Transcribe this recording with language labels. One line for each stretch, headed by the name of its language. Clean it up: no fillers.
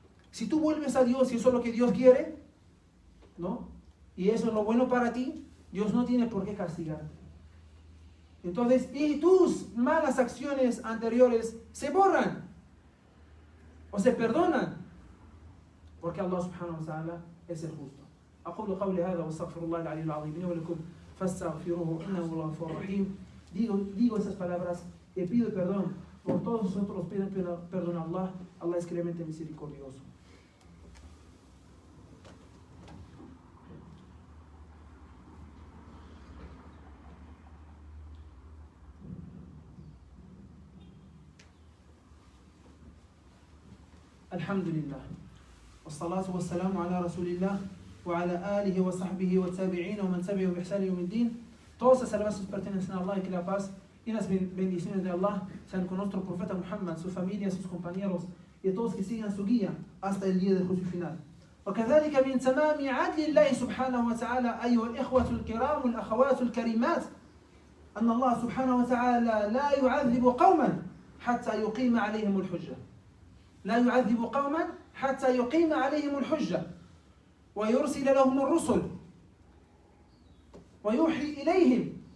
Spanish: Si tú vuelves a Dios y eso es lo que Dios quiere, ¿no? Y eso es lo bueno para ti, Dios no tiene por qué castigarte. Entonces, y tus malas acciones anteriores se borran o se perdonan, porque Allah
Arabic: subhanahu wa ta'ala
Spanish: es el justo.
Arabic: أقول قولي هذا واستغفر الله العلي العظيم لي ولكم فاستغفروه إنه هو الغفور الرحيم.
Spanish: Digo esas palabras y pido perdón por todos nosotros. Pido perdón a Allah. Allah es clemente misericordioso.
Arabic: الحمد لله والصلاة والسلام على رسول الله وعلى آله وصحبه والتابعين ومن تبعه بإحسان يوم الدين.
Spanish: Todas las alabanzas pertenecen a Allah y que la paz y las bendiciones de Allah sean con nuestro profeta Muhammad, su familia, sus compañeros y todos que sigan su guía hasta el día del juicio final.
Arabic: وكذلك من تمام عدل الله سبحانه وتعالى أيها الإخوة الكرام والأخوات الكريمات أن الله سبحانه وتعالى لا يعذب قوما حتى يقيم عليهم الحجة. لا يعذب قوما حتى يقيم عليهم الحجة ويرسل لهم الرسل ويوحي إليهم.